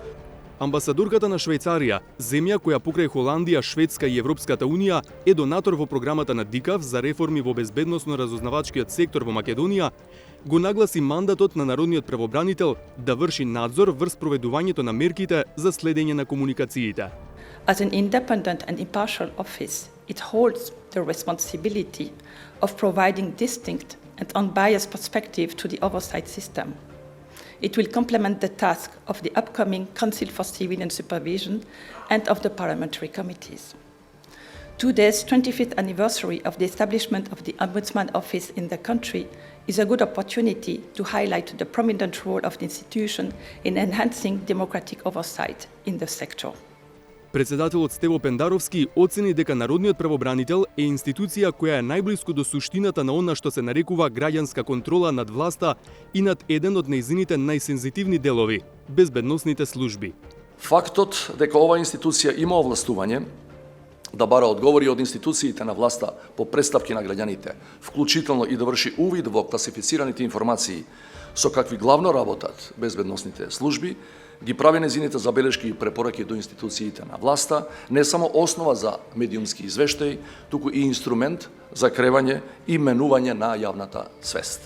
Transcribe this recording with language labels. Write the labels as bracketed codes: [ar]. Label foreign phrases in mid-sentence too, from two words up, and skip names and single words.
[mk] Амбасадорката на Швајцарија, земја која покрај Холандија, Шведска и Европската Унија е донатор во програмата на ДИКАВ за реформи во безбедносно-разузнавачкиот сектор во Македонија, го нагласи мандатот на народниот правобранител да врши надзор врз проведувањето на мерките за следење на комуникациите. [en] As an independent and impartial office, it holds the responsibility of providing distinct and unbiased perspective to the oversight system. It will complement the task of the upcoming Council for Civilian Supervision and of the parliamentary committees. Today's 25th anniversary of the establishment of the Ombudsman Office in the country is a good opportunity to highlight the prominent role of the institution in enhancing democratic oversight in the sector. [mk] Председателот Стево Пендаровски оцени дека народниот правобранител е институција која е најблиску до суштината на она што се нарекува граѓанска контрола над власта и над еден од нејзините најсензитивни делови – безбедносните служби. Фактот дека оваа институција има овластување да бара одговори од институциите на власта по представки на граѓаните, вклучително и да врши увид во класифицираните информации со какви главно работат безбедносните служби, ги прави незините забелешки и препораки до институциите на власта, не само основа за медиумски извештај, туку и инструмент за кревање и менување на јавната свест.